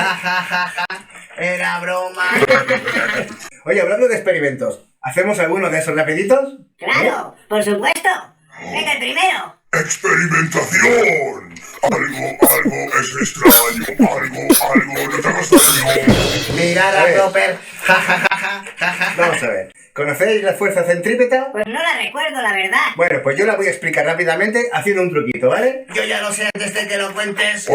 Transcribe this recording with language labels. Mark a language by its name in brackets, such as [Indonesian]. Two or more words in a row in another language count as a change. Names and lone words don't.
[Spanish] Ja, ja, ja, ja. Era broma. Oye, hablando de experimentos, ¿hacemos alguno de esos rapiditos? ¡Claro! ¡Por supuesto! ¡Venga, el primero! ¡Experimentación! Algo es extraño, algo no te hagas daño. Mirad a Roper. Ja, ja, ja, ja, ja, ja. Vamos a ver. ¿Conocéis la fuerza centrípeta? Pues no la recuerdo, la verdad. Bueno, pues yo la voy a explicar rápidamente haciendo un truquito, ¿vale? Yo ya lo sé antes de que lo cuentes.